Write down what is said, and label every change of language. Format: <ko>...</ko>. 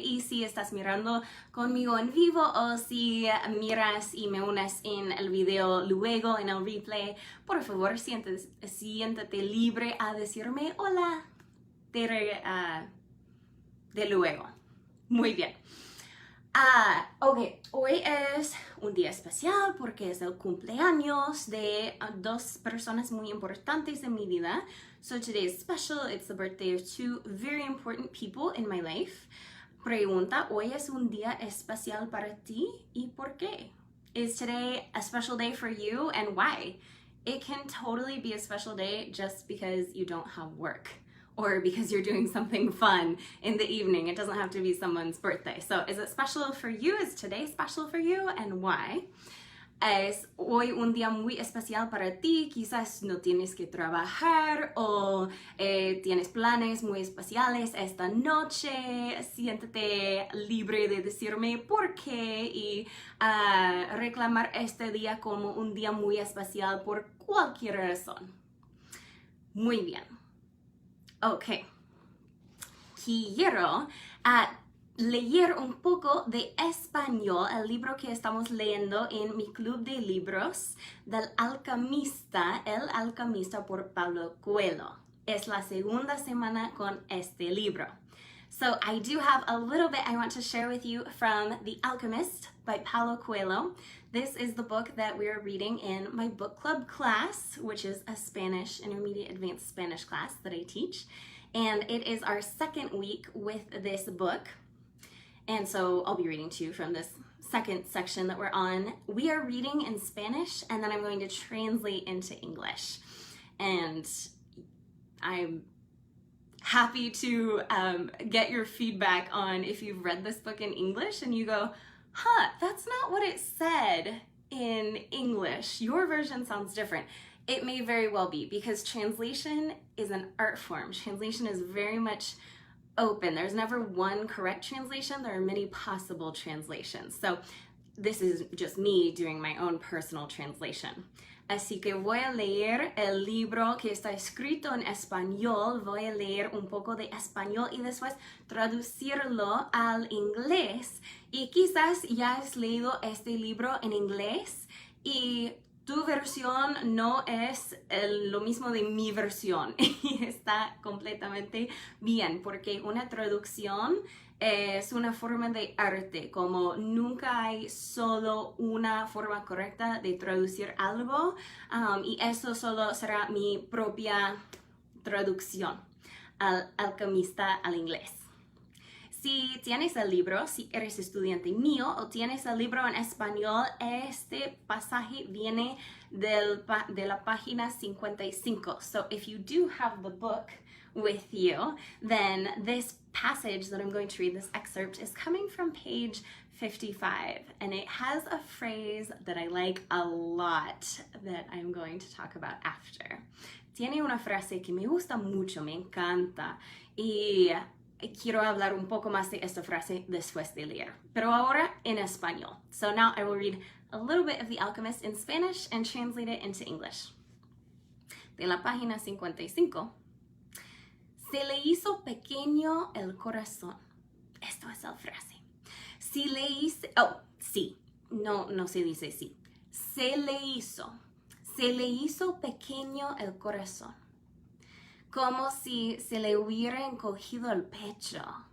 <es>Y si estás mirando conmigo en vivo o si miras y me unes en el video luego en el replay, por favor siéntate libre a decirme hola de luego. Muy bien. Ok, hoy es un día especial porque es el cumpleaños de dos personas muy importantes en mi vida.</es> <en>So today is special. It's the birthday of two very important people in my life.</en> <es>Pregunta, ¿hoy es un día especial para ti y por qué?</es> <en>Is today a special day for you and why? It can totally be a special day just because you don't have work, or because you're doing something fun in the evening. It doesn't have to be someone's birthday. So is it special for you? Is today special for you? And why?</en> <es>Es hoy un día muy especial para ti. Quizás no tienes que trabajar o tienes planes muy especiales esta noche. Siéntete libre de decirme por qué y reclamar este día como un día muy especial por cualquier razón. Muy bien. Ok, quiero leer un poco de español, el libro que estamos leyendo en mi club de libros del Alquimista, El Alquimista por Paulo Coelho. Es la segunda semana con este libro.</es> <en>So I do have a little bit I want to share with you from The Alchemist by Paulo Coelho. This is the book that we are reading in my book club class, which is a Spanish, intermediate advanced Spanish class that I teach. And it is our second week with this book. And so I'll be reading to you from this second section that we're on. We are reading in Spanish, and then I'm going to translate into English. And I'm happy to get your feedback on if you've read this book in English and you go, that's not what it said in English. Your version sounds different. It may very well be, because translation is an art form. Translation is very much open. There's never one correct translation. There are many possible translations. So this is just me doing my own personal translation.</en> <es>Así que voy a leer el libro que está escrito en español. Voy a leer un poco de español y después traducirlo al inglés. Y quizás ya has leído este libro en inglés y tu versión no es lo mismo de mi versión. Y está completamente bien, porque una traducción es una forma de arte, como nunca hay solo una forma correcta de traducir algo, y eso solo será mi propia traducción al alquimista al inglés. Si tienes el libro, si eres estudiante mío o tienes el libro en español, este pasaje viene de la página 55.</es> <en>So if you do have the book with you, then this passage that I'm going to read, this excerpt, is coming from page 55, and it has a phrase that I like a lot that I'm going to talk about after.</en> <es>Tiene una frase que me gusta mucho, me encanta, y quiero hablar un poco más de esta frase después de leer, pero ahora en español.</es> <en>So now I will read a little bit of The Alchemist in Spanish and translate it into English.</en> <es>De la página 55. Se le hizo pequeño el corazón. Esto es la frase. Si le hice... Oh, sí. No se dice sí. Se le hizo. se le hizo pequeño el corazón, como si se le hubiera encogido el pecho.</es>